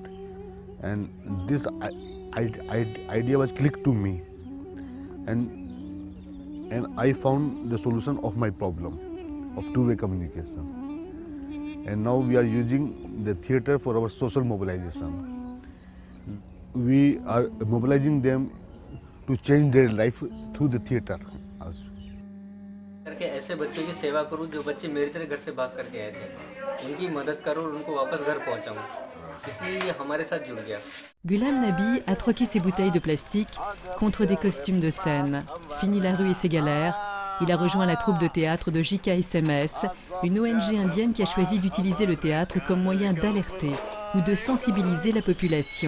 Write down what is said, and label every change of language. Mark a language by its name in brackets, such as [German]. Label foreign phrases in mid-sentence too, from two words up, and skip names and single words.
[English] And this idea was clicked to me, and I found the solution of my problem of two-way communication. And now we are using the theatre for our social mobilization. We are mobilizing them to change their life through the theatre also. [Hindi] करके ऐसे बच्चों की सेवा करूं जो बच्चे मेरी तरह घर से भाग करके आए थे, उनकी मदद करूं और उनको वापस घर पहुंचाऊं, इसलिए ये हमारे साथ जुड़ गया. [French] Ghulam Nabi a troqué ses bouteilles de plastique contre des costumes de scène. Fini la rue et ses galères, il a rejoint la troupe de théâtre de JKSMS, une ONG indienne qui a choisi d'utiliser le théâtre comme moyen d'alerter ou de sensibiliser la population.